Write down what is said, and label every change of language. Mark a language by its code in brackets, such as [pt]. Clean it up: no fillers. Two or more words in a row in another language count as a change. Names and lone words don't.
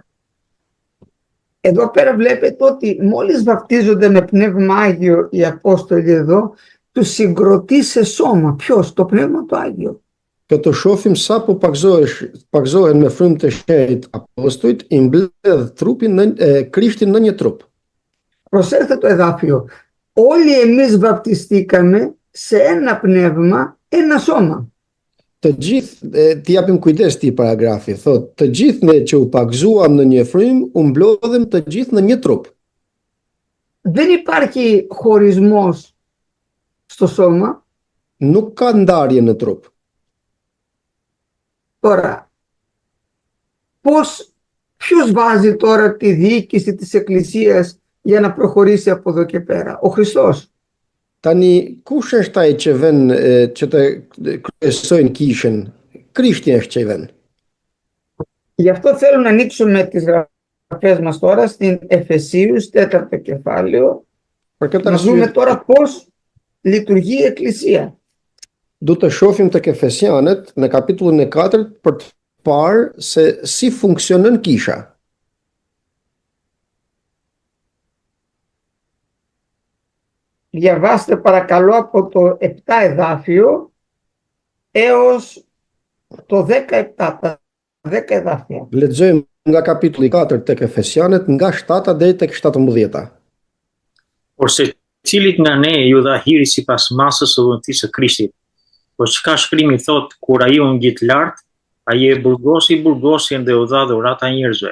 [el] Εδώ πέρα βλέπετε ότι μόλις βαπτίζονται με Πνεύμα Άγιο οι Απόστολοι εδώ, τους συγκροτεί σε σώμα. Ποιος? Το Πνεύμα το Άγιο. [sq] Këto shohim sa po pagzohen me frymë të shenjtë apostujt, i mbledh trupin Krishtin në një trup. [el] Προσέξτε το εδάφιο. όλοι εμείς βαπτιστήκαμε σε ένα πνεύμα, ένα σώμα. [sq] Të gjithë, t'i japim kujdes këtij paragrafi, thotë, të gjithë ne që u pagzuam në një frym, u mblodhem të gjithë në një trup. [el] Δεν υπάρχει χωρισμός στο σώμα. [sq] Nuk ka ndarje në trup. [el] Τώρα, ποιος βάζει τώρα τη διοίκηση της Εκκλησίας για να προχωρήσει από εδώ και πέρα? Ο Χριστός. [sq] Tani, kush është ai që vën që të kryesojnë kishën? Krishti është që i vën. [el] Γι' αυτό θέλω να ανοίξουμε τις γραφές μας τώρα στην Εφεσίους 4ο κεφάλαιο, [sq] Për këtë [el] να δούμε [sq] arsye, [el] τώρα πώς λειτουργεί η Εκκλησία. [sq] du të shohim tek Efesianët në kapitullin e 4 për të parë se si funksionon kisha. [el] Διαβάστε παρακαλώ από το 7 εδάφιο έως το 17, τα 10 εδάφια. [sq] Lexojmë nga kapitulli 4 tek Efesianët nga 7 deri tek 17. Por se cilit nga ne ju dha hiri sipas masës së dhuntisë së Krishtit. Po çka shkrimi thot, kur ai u ngjit lart, ai e burgosi dhe u dha dhurata njerëzve.